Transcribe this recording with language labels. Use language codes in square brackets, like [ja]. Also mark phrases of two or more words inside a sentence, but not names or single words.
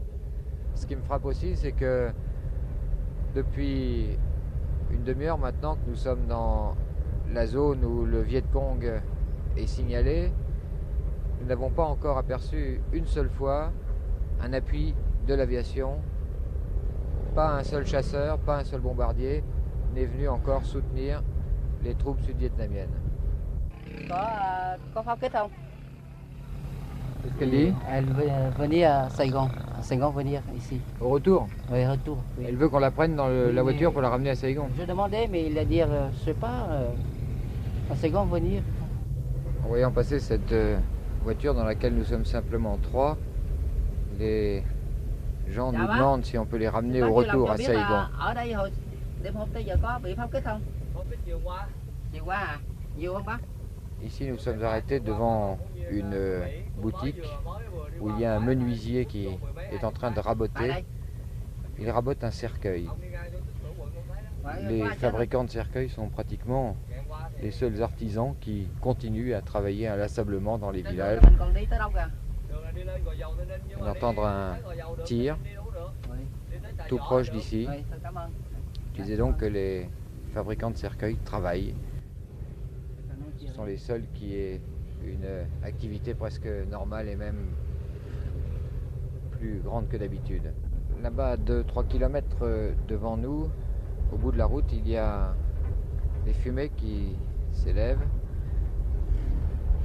[fr] Ce qui me frappe aussi, c'est que depuis une demi-heure maintenant que nous sommes dans la zone où le Viet Cong est signalé, nous n'avons pas encore aperçu une seule fois un appui de l'aviation. Pas un seul chasseur, pas un seul bombardier n'est venu encore soutenir les troupes sud-vietnamiennes. [vi] Có pháo kích không? [fr] Qu'est-ce qu'elle dit? Elle veut venir à Saigon venir ici. Au retour, Oui, retour. Oui. elle veut qu'on la prenne dans la Oui, voiture mais- pour la ramener à Saigon. Je demandais, mais il a dit, je sais pas, à Saigon venir. En voyant passer cette voiture dans laquelle nous sommes simplement 3, les gens nous demandent si on peut les ramener au retour à Saigon. [vi] Ở đây hồi đêm hôm tới giờ có bị pháo kích không? Chiều qua à? Nhiều không bác? [fr] Ici, nous sommes arrêtés devant une boutique où il y a un menuisier qui est en train de [vi] Tại [fr] raboter. [vi] đây. [fr] Il rabote un cercueil. Les fabricants de cercueils sont pratiquement les seuls artisans qui continuent à travailler inlassablement dans les villages. [vi] Mình còn đi tới đâu kìa? [fr] On va entendre un tir Oui. tout proche d'ici. Oui, [vi] tôi cảm ơn. [fr] Je disais donc que les fabricants de cercueils travaillent. Ce sont les seuls qui aient une activité presque normale et même plus grande que d'habitude. Là-bas, à 2-3 km devant nous, au bout de la route, il y a des fumées qui s'élèvent.